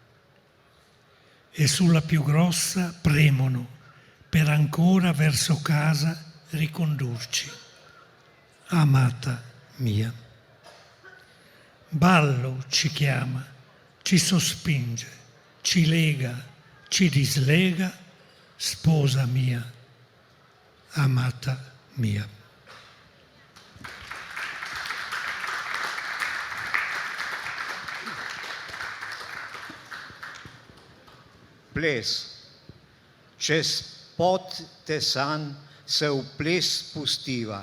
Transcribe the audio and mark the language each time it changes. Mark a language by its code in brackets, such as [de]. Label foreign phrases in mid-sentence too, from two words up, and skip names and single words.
[it] E sulla più grossa premono per ancora verso casa ricondurci. Amata mia. ballo ci chiama, ci sospinge, ci lega, ci dislega, sposa mia, amata mia. [sl] Ples. Čez pot tesan se v ples spustiva.